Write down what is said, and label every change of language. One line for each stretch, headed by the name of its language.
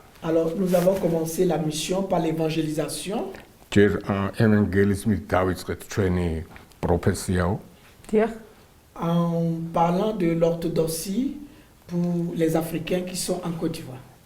French: Alors, nous avons commencé la mission par l'évangélisation.
Georgian: ჯერ ევანგელიზმით დავიწყეთ ჩვენი პროფესიაო. დიახ.
French: En parlant de l'orthodoxie pour les Africains qui sont en Côte d'Ivoire.